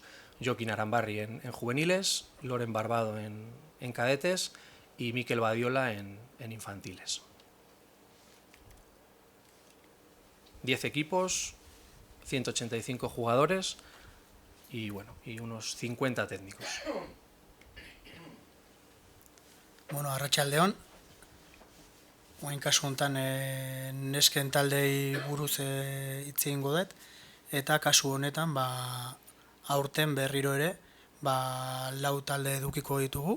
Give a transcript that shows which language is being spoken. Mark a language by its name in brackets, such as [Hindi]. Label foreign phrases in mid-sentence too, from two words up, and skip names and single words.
[Spanish] Joaquín Arambarri en juveniles, Loren Barbado en cadetes y Miquel Badiola en infantiles. 10 equipos, 185 jugadores y unos 50 técnicos. [Basque] Bueno, arratsaldeon. Orain kasu honetan nesken taldei buruz hitz egingo dut, eta kasu honetan aurten berriro ere 4 talde edukiko ditugu.